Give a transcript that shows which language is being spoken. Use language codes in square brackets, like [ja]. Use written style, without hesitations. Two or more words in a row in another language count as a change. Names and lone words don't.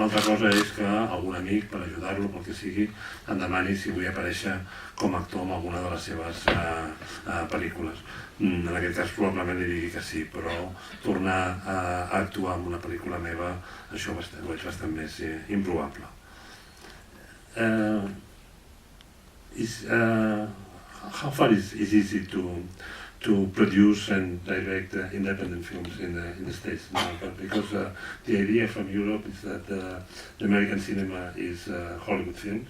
[ca] Una altra cosa és que algun amic, per ajudar-lo, pel que sigui, em demani si vull aparèixer com a actor en alguna de les seves pel·lícules. En aquest cas probablement li digui que sí, però tornar a actuar en una pel·lícula meva, això ho veig bastant més improbable. [en] How far is easy to produce and direct independent films in the States now? Because the idea from Europe is that the American cinema is Hollywood films.